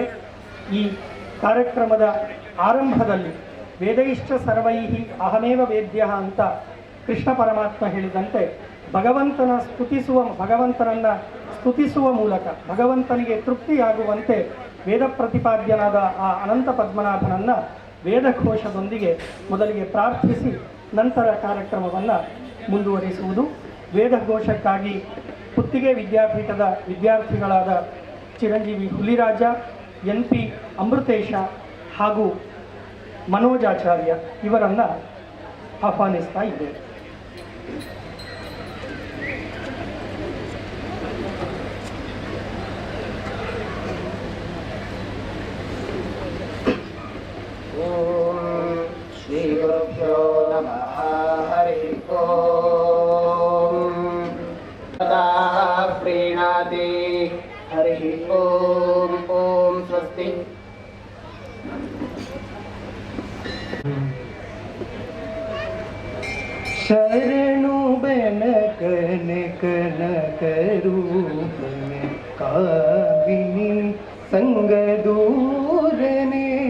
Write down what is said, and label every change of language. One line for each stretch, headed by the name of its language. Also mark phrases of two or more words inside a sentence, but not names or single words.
Kannada: ಈ ಕಾರ್ಯಕ್ರಮದ ಆರಂಭದಲ್ಲಿ
Sanskrit: ವೇದೈಶ್ಚ ಸರ್ವೈಹಿ ಅಹಮೇವ ವೇದ್ಯ
Kannada: ಅಂತ ಕೃಷ್ಣ ಪರಮಾತ್ಮ ಹೇಳಿದಂತೆ, ಭಗವಂತನನ್ನು ಸ್ತುತಿಸುವ ಮೂಲಕ ಭಗವಂತನಿಗೆ ತೃಪ್ತಿಯಾಗುವಂತೆ ವೇದ ಪ್ರತಿಪಾದ್ಯನಾದ ಆ ಅನಂತ ಪದ್ಮನಾಭನನ್ನು ವೇದಘೋಷದೊಂದಿಗೆ ಮೊದಲಿಗೆ ಪ್ರಾರ್ಥಿಸಿ ನಂತರ ಕಾರ್ಯಕ್ರಮವನ್ನು ಮುಂದುವರಿಸುವುದು. ವೇದಘೋಷಕ್ಕಾಗಿ ಪುತ್ತಿಗೆ ವಿದ್ಯಾಪೀಠದ ವಿದ್ಯಾರ್ಥಿಗಳಾದ ಚಿರಂಜೀವಿ ಹುಲಿರಾಜ, NP ಅಮೃತೇಶ ಹಾಗೂ ಮನೋಜಾಚಾರ್ಯ ಇವರನ್ನು ಆಹ್ವಾನಿಸ್ತಾ ಇದ್ದೇವೆ.
Sanskrit: ಶ್ರೀ ಗುರುಭ್ಯೋ ನಮಃ. ಹರಿ ಓಂ. ಸದಾ ಪ್ರೀಣಾತಿ. ಹರಿ ಓಂ. ಓಂ ಸ್ವಸ್ತಿ.
Kannada: ಶರಣು ಬೆನಕನ ಕನಕರೂಪನ ಕಾವಿನಿ ಸಂಗದೂರನೆ.